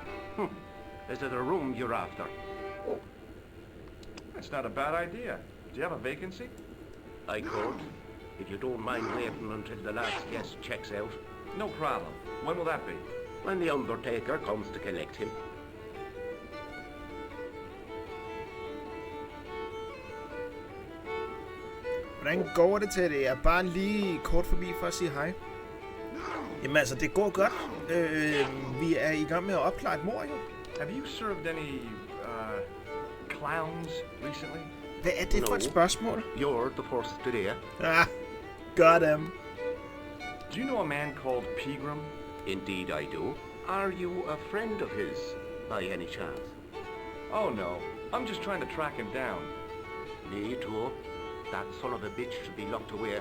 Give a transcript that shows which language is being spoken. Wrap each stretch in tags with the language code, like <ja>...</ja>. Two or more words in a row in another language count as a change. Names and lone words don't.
<en>Is it a room you're after? That's not a bad idea. Do you have a vacancy? I could, if you don't mind waiting until the last guest checks out. No problem. When will that be? When the undertaker comes to collect him.</en> <da>Hvordan går det til det? Jeg er bare lige kort forbi for at sige hej. Jamen altså, det går godt. Vi er i gang med at opklare et mord, jo.</da> <en>Have you served any, clowns recently?</en> <da>Hvad er det for et spørgsmål?</da> <en>You're the first today. Ah, got him. Do you know a man called Pegram? Indeed I do. Are you a friend of his, by any chance? Oh no, I'm just trying to track him down. Me too. That son of a bitch should be locked away.</en>